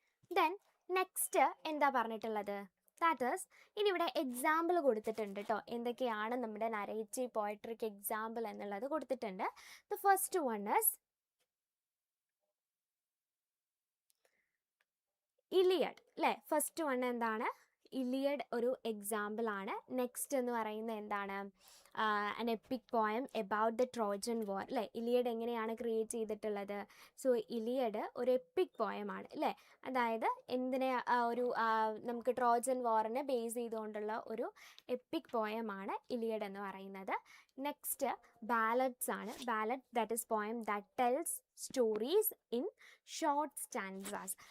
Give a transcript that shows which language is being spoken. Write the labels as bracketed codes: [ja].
[ml] Then next എന്താ പറഞ്ഞിട്ടുള്ളത്, [en] that is [ml] ഇനി ഇവിടെ എക്സാമ്പിൾ കൊടുത്തിട്ടുണ്ട് കേട്ടോ, എന്തൊക്കെയാണ് നമ്മുടെ നരേറ്റീവ് പോയട്രിക്ക് എക്സാമ്പിൾ എന്നുള്ളത് കൊടുത്തിട്ടുണ്ട്. [en] The first one is Iliad അല്ലേ. [ml] ഫസ്റ്റ് വൺ എന്താണ്, ഇലിയഡ് ഒരു എക്സാമ്പിൾ ആണ്. [en] next [ml] എന്ന് പറയുന്നത് എന്താണ്, [en] an epic poem about the Trojan War അല്ലേ. [ml] ഇലിയഡ് എങ്ങനെയാണ് ക്രിയേറ്റ് ചെയ്തിട്ടുള്ളത്, സോ ഇലിയഡ് ഒരു എപ്പിക് പോയം ആണ് അല്ലേ. അതായത് എന്തിനെ ഒരു നമുക്ക് ട്രോജൻ വാറിനെ ബേസ് ചെയ്തുകൊണ്ടുള്ള ഒരു എപ്പിക് പോയമാണ് ഇലിയഡ് എന്ന് പറയുന്നത്. [en] Next ballads ആണ്. Ballad that is poem that tells stories in short stanzas.